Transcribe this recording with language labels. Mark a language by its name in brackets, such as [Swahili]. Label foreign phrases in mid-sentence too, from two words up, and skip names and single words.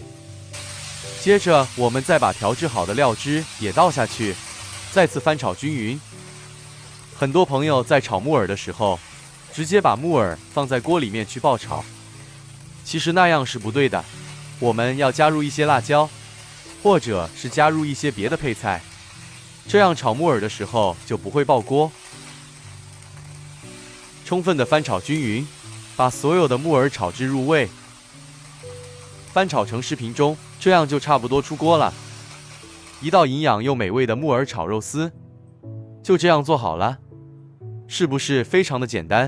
[Chinese] 接着我們再把調製好的料汁也倒下去，再次翻炒均勻。很多朋友在炒木耳的時候，直接把木耳放在鍋裡面去爆炒，其實那樣是不對的。我們要加入一些辣椒，或者是加入一些別的配菜，這樣炒木耳的時候就不會爆鍋。充分的翻炒均勻，把所有的木耳炒至入味，翻炒成視頻中，這樣就差不多出鍋了。一道營養又美味的木耳炒肉絲，就這樣做好了，是不是非常的簡單？